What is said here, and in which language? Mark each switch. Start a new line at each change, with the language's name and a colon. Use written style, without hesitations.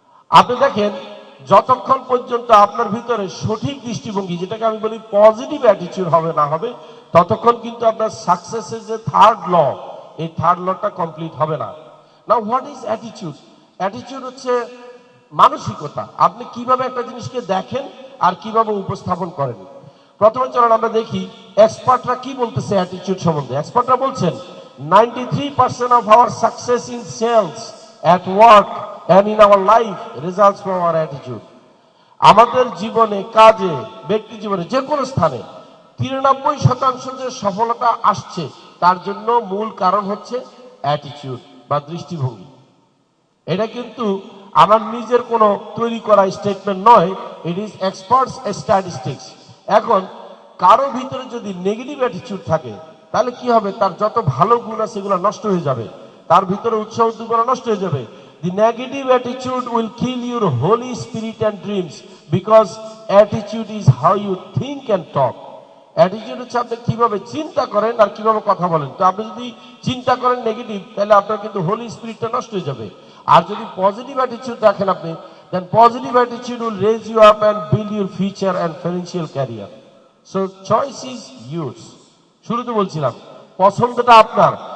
Bangla: আপনি দেখেন, যতক্ষণ পর্যন্ত আপনার ভিতরে সঠিক দৃষ্টিভঙ্গি, যেটাকে আমি বলি পজিটিভ অ্যাটিটিউড হবে না হবে, ততক্ষণ কিন্তু আপনার সাকসেসের যে থার্ড ল, এই থার্ড লটা কমপ্লিট হবে না।
English: Now what is attitude?
Bangla: Attitude হচ্ছে মানসিকতা। আপনি কিভাবে একটা জিনিসকে দেখেন আর কিভাবে উপস্থাপন করেন। প্রথমে চলুন আমরা দেখি এক্সপার্টরা কি বলতেছে অ্যাটিটিউড সম্বন্ধে। এক্সপার্টরা বলছেন
English: 93% of our success in sales, at work and in our life results from our attitude.
Bangla: আমাদের জীবনে, কাজে, ব্যক্তি জীবনে, যে কোনো স্থানে 93% যে সফলতা আসছে তার জন্য মূল কারণ হচ্ছে অ্যাটিটিউড বা দৃষ্টিভঙ্গি। এটা কিন্তু আমার নিজের কোনো তৈরি করা স্টেটমেন্ট নয়,
English: It is experts statistics.
Bangla: এখন কারো ভিতরে যদি নেগেটিভ অ্যাটিটিউড থাকে তাহলে কি হবে? তার যত ভালো গুণ আছে সেগুলো নষ্ট হয়ে যাবে, তার ভিতরে উৎসাহ উদ্দীপনা নষ্ট হয়ে যাবে।
English: The negative attitude will kill your holy spirit and dreams, because attitude is how you think and talk.
Bangla: Attitude হচ্ছে আপনি কিভাবে চিন্তা করেন আর কিভাবে কথা বলেন। তো আপনি যদি চিন্তা করেন নেগেটিভ, তাহলে আপনার কিন্তু হোলি স্পিরিটটা নষ্ট হয়ে যাবে। আর যদি পজিটিভ অ্যাটিটিউড রাখেন আপনি,
English: Then positive attitude will raise you up and build your future and financial career. So choice is yours.
Bangla: শুরুতে বলছিলাম পছন্দটা আপনার।